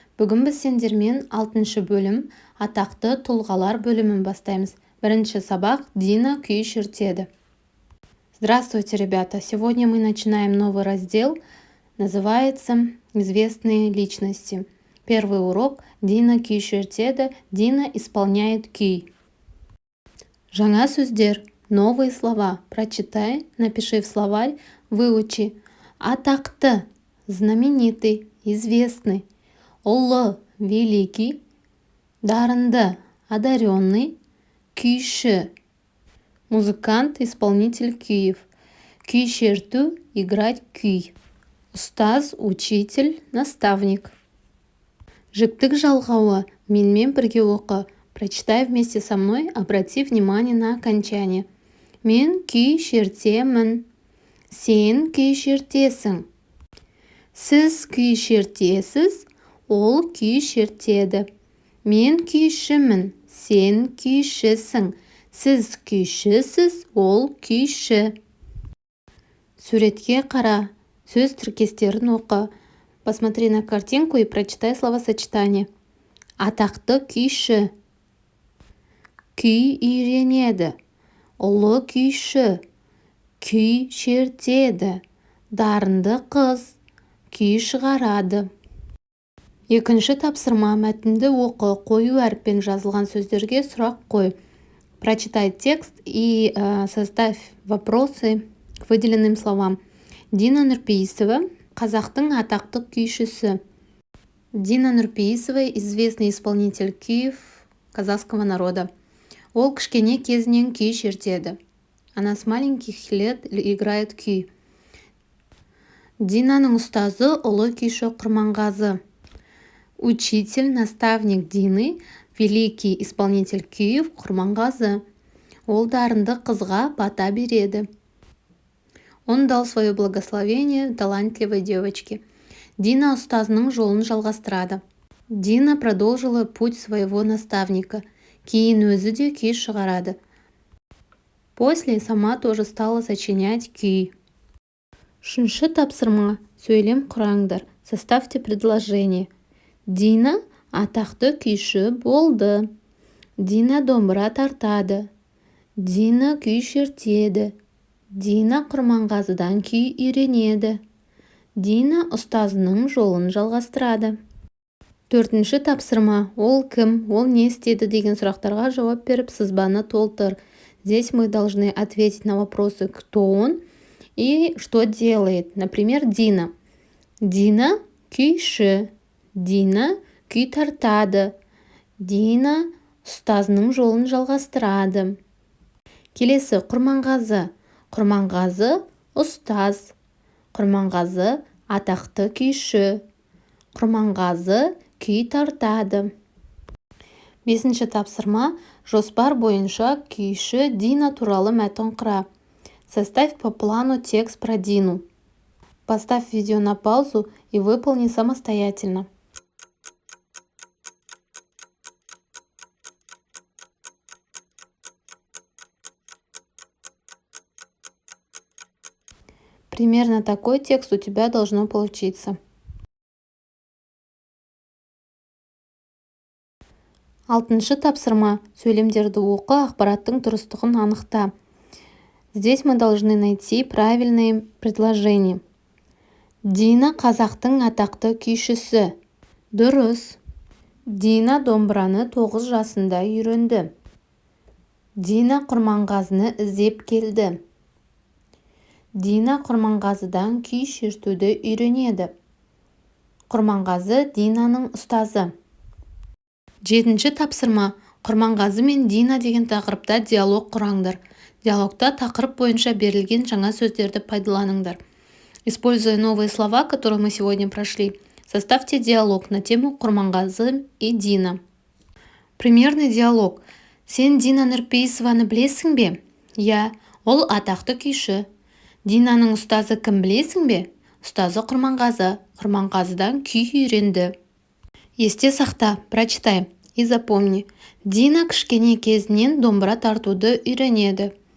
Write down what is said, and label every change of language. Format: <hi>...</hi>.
<kk>Бүгін біз сендермен 6-шы бөлім атақты тұлғалар бөлімін бастаймыз. Бірінші сабақ Дина күй шертеді.</kk> <ru>Здравствуйте, ребята! Сегодня мы начинаем новый раздел. Называется «Известные личности». Первый урок</ru> <kk>Дина күй шертеді.</kk> <ru>Дина исполняет күй.</ru> <kk>Жаңа сөздер,</kk> <ru>новые слова. Прочитай, напиши в словарь, выучи. Атақты, знаменитый, известный. Ұлы, великий. Дарынды, одаренный. Күйші, музыкант, исполнитель күйів.</ru> <kk>Күй шерту,</kk> <ru>играть күй. Ұстаз, учитель, наставник.</ru> <kk>Жіктік жалғауы, менімен бірге оқы.</kk> <ru>Прочитай вместе со мной, обрати внимание на окончание.</ru> <kk>Мен күй шертемін. Сен күй шертесің. Сіз күй шертесіз, ол күй шертеді. Мен күйшімін. Сен күйшісің. Сіз күйшісіз, ол күйші. Суретке қара. Сөз тіркестерін оқы.</kk> <ru>Посмотри на картинку и прочитай словосочетание.</ru> <kk>Атақты күйші. Күй үйренеді. Ұлы күйші. Күй шертеді. Дарынды қыз. Күй шығарады. Екінші тапсырма, мәтінді оқы, қою әріппен жазылған сөздерге сұрақ қой.</kk> <ru>Прочитай текст и составь вопросы к выделенным словам.</ru> <kk>Дина Нұрпейісова, қазақтың атақты күйшісі.</kk> <ru>Дина Нұрпейісова, известный исполнитель күйів казахского народа.</ru> <kk>Ол кішкене кезінен күй шертеді.</kk> <ru>Она с маленьких лет играет күй.</ru> <kk>Динаның ұстазы ұлы күйші Құрманғазы.</kk> <ru>Учитель, наставник Дины, великий исполнитель күйів Құрманғазы.</ru> <kk>Ол дарынды қызға бата береді.</kk> <ru>Он дал свое благословение талантливой девочке.</ru> <kk>Дина ұстазының жолын жалғастырады.</kk> <ru>Дина продолжила путь своего наставника.</ru> <kk>Кейін өзі де күй шығарады.</kk> <ru>После сама тоже стала сочинять күй.</ru> <kk>Үшінші тапсырма. Сөйлем құраңдар.</kk> <ru>Составьте предложение.</ru> <kk>Дина атақты күйші болды. Дина домбыра тартады. Дина күй шертеді. Дина Құрманғазыдан күй үйренеді. Дина ұстазының жолын жалғастырады. Төртінші тапсырма. Ол кім, ол не істеді деген сұрақтарға жауап беріп сызбаны толтыр.</kk> <ru>Здесь мы должны ответить на вопросы, кто он и что делает.</ru> <kk>Например, Дина. Дина күйші. Дина күй тартады. Дина ұстазының жолын жалғастырады. Келесі Құрманғазы. Құрманғазы ұстаз. Құрманғазы атақты күйші. Құрманғазы күй тартады. Бесінші тапсырма. Жоспар бойынша күйші Дина туралы мәтін құра.</kk> <ru>Составь по плану текст про Дину. Поставь видео на паузу и выполни самостоятельно. Примерно такой текст у тебя должно получиться.</ru> <kk>Алтыншы тапсырма. Сөйлемдерді оқы, ақпараттың дұрыстығын анықта.</kk> <ru>Здесь мы должны найти правильные предложения.</ru> <kk>Дина қазақтың атақты күйшісі. Дұрыс. Дина домбыраны 9 жасында үйренді. Дина Құрманғазыны іздеп келді. Дина Құрманғазыдан күй шертуді үйренеді. Құрманғазы Динаның ұстазы. Жетінші тапсырма. Құрманғазы мен Дина деген тақырыпта диалог құраңдар. Диалогта тақырып бойынша берілген жаңа сөздерді пайдаланыңдар.</kk> <ru>Используя новые слова, которые мы сегодня прошли, составьте диалог на тему Құрманғазы и Дина. Примерный диалог.</ru> <kk>Сен Дина Нұрпейісованы білесің бе? Я, ол атақты күйші. Динаның ұстазы кім білесің бе? Ұстазы Құрманғазы. Құрманғазыдан күй үйренді. Есте сақта,</kk> <ru>прочитай и запомни.</ru> <kk>Дина кішкене кезінен домбыра тартуды үйренеді.</kk>